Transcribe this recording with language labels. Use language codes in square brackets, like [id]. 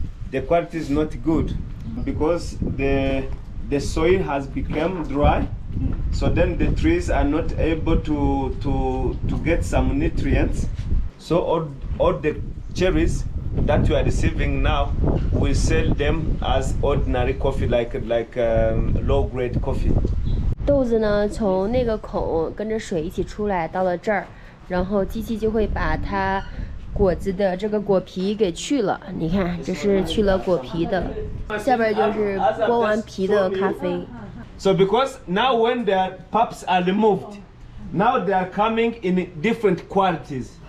[en] The quality is not good because the soil has become dry. So then the trees are not able to get some nutrients. So all the cherries that you are receiving now, we sell them as ordinary coffee, like low grade coffee. [zh] 豆子呢，从那个孔跟着水一起出来，到了这儿，然后机器就会把它果子的这个果皮给去了。你看，这是去了果皮的，下边就是剥完皮的咖啡。 [en] So because now when the pulps are removed, now they are coming in different qualities.